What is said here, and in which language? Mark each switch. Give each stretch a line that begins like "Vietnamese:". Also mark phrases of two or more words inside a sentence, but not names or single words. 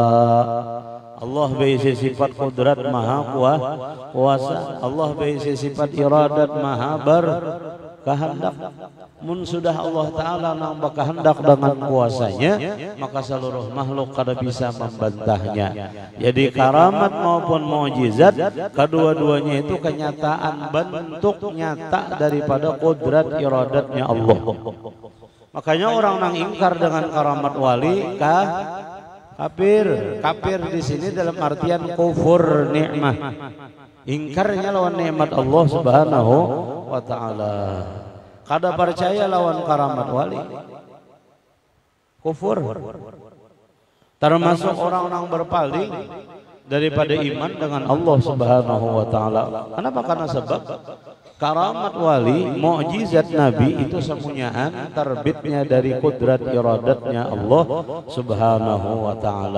Banjar: Allah berisi sifat qudrat maha kuasa, Allah berisi sifat iradat maha berkehendak. Mun sudah Allah Ta'ala nang berkehendak dengan kuasanya, maka seluruh makhluk kada bisa membantahnya. Jadi karamat maupun mukjizat, kedua-duanya itu kenyataan bentuk nyata daripada qudrat iradatnya Allah. Makanya orang nang ingkar dengan karamat wali kafir di sini dalam artian kufur nikmah. Ingkarnya lawan nikmat
Arabic: الله سبحانه وتعالى.
Banjar: Kada percaya lawan karamat wali, kufur.
Indonesian: Termasuk orang yang berpaling daripada iman dengan
Arabic: الله سبحانه وتعالى.
Indonesian: Kenapa? Karena sebab karamat wali, mukjizat Nabi itu semuanya terbitnya dari kudrat iradatnya
Arabic: الله سبحانه وتعالى.